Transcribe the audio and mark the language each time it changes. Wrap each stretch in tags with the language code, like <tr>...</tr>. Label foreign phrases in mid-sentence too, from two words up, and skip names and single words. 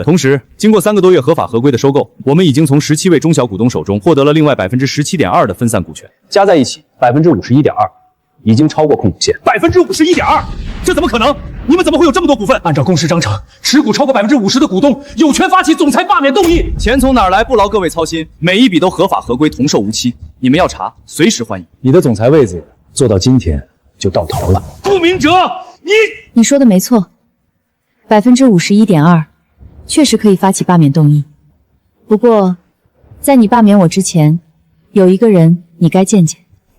<zh>同时，经过3个多月合法合规的收购，我们已经从17位中小股东手中获得了另外17.2%的分散股权，加在一起51.2%，已经超过控股线。 51.2%，这怎么可能？你们怎么会有这么多股份？按照公司章程，持股超过50%的股东有权发起总裁罢免动议。钱从哪儿来不劳各位操心，每一笔都合法合规，同售无期。你们要查，隨時歡迎。你的總裁位子做到今天就到頭了。顧明哲，你說的沒錯，51.2%確實可以發起罷免動議。不過，在你罷免我之前，有一個人你該見見。</zh>